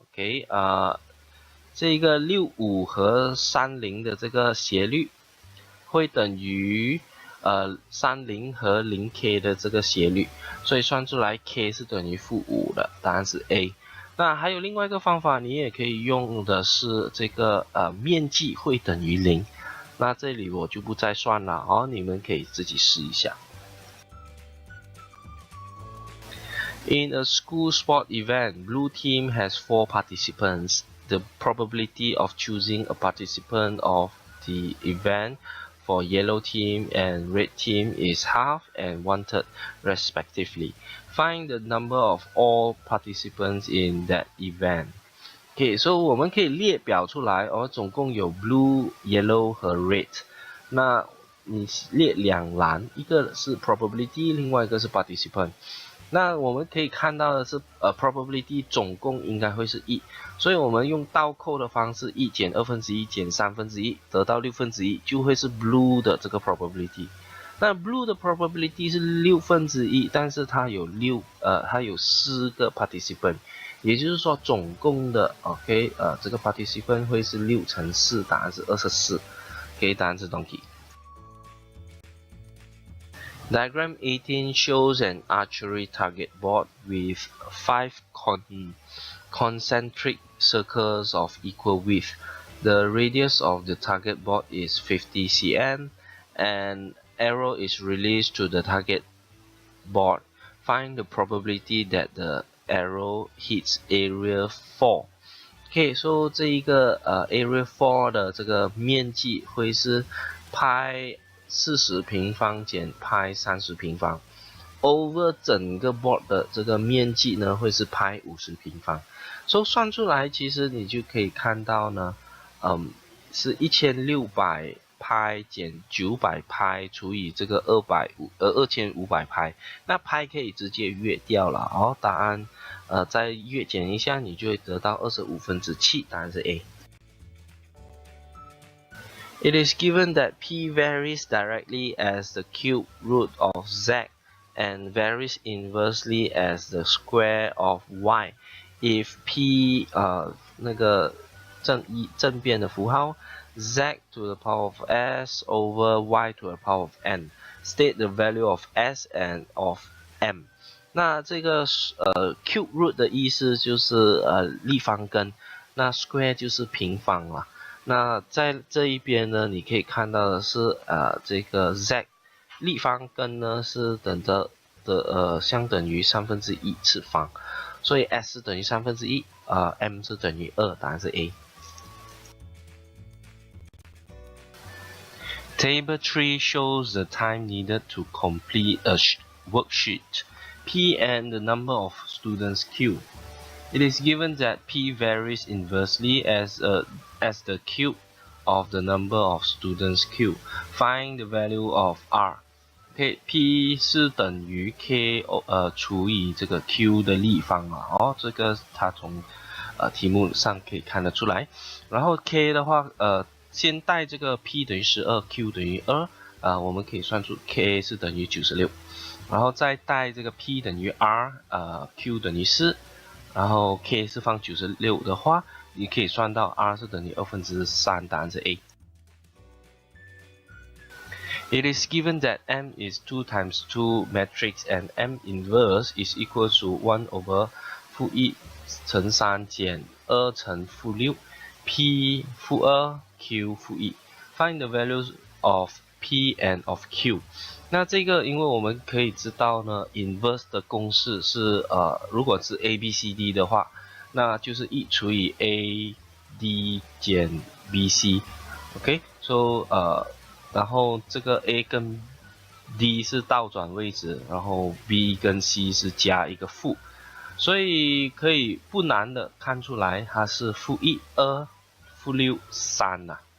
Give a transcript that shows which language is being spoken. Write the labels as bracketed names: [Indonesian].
[Chinese] OK，这个65和30的这个斜率会等于30和0k 的这个斜率，所以算出来 k 是等于-5的，答案是 A。那还有另外一个方法，你也可以用的是这个面积会等于0。那这里我就不再算了哦，你们可以自己试一下。 [English] In a school sport event, blue team has 4 participants. The probability of choosing a participant of the event for yellow team and red team is half and 1/3 respectively. Find the number of all participants in that event. [Chinese] OK， 所以我们可以列表出来总共有 blue、yellow 和 red。那你列2栏，一个是 probability， 另外一个是 participant。那我们可以看到的是probability 总共应该会是1，所以我们用倒扣的方式，1减1/2减1/3，得到1/6，就会是 blue 的这个 probability。那 blue 的 probability 是1/6，但是它有4个 participant， 也就是说总共的 这个 participant 会是6乘4，答案是24。答案是 donkey。 [English] Diagram 18 shows an archery target board with 5 concentric circles of equal width. The radius of the target board is 50 cm, and arrow is released to the target board. Find the probability that the arrow hits area 4. [Chinese] OK，so 这一个area 4的这个面积会是派40平方减派30平方 ，over 整个 board 的这个面积呢会是派50平方。所以算出来，其实你就可以看到呢，是1600拍减900拍除以这个2500拍，那拍可以直接约掉了哦。答案再约减一下，你就会得到25/7，答案是 A。 [English] It is given that p varies directly as the cube root of z and varies inversely as the square of y. If p [Chinese] 那个正变的符号 [English] z to the power of s over y to the power of n, state the value of s and of m. [Chinese] 那这个cube root 的意思就是立方根，那 square 就是平方了。那在这一边呢，你可以看到的是这个 z 立方根呢是相等于1/3次方，所以 s 是等于1/3，m 是等于2，答案是 A。 [English] Table 3 shows the time needed to complete a worksheet P and the number of students Q. It is given that P varies inversely as the cube of the number of students Q. Find the value of R. [Chinese] P 是等于 K 除以这个 Q 的立方啊，这个它从题目上可以看得出来。然后 K 的话先带这个 P 等于12 Q 等于2我们可以算出 K 是等于96，然后再带这个 P 等于 R Q 等于4，然后 K 是放96的话，你可以算到 R 是等于3/2，答案是 A。 [English] It is given that M is 2 times 2 matrix and M inverse is equal to 1/(-1) [Chinese] 乘3减2乘-6 [English] P -2 Q -1。 Find the values of P and of Q。 [Chinese] 那这个因为我们可以知道呢 inverse 的公式是如果是 ABCD 的话，那就是1除以 AD 减 BC。 OK，so 然后这个 A 跟 D 是倒转位置，然后 B 跟 C 是加一个负，所以可以不难的看出来它是-1、2、-6、3呐。